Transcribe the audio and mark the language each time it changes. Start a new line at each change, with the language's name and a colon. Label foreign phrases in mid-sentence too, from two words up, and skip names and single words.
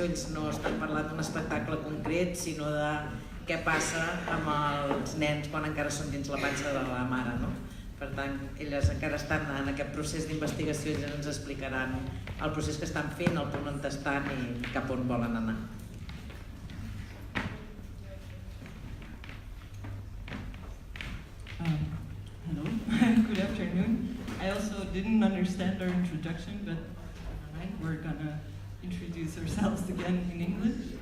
Catalan: Ells no estan parlant d'un espectacle concret, sinó de què passa amb els nens quan encara són dins la panxa de la mare, no? Per tant, elles encara estan en aquest procés d'investigació i ens explicaran el procés que estan fent, el punt on estan i cap on volen anar.
English: Hello, good afternoon. I also didn't understand our introduction, but alright, we're gonna introduce ourselves again in English.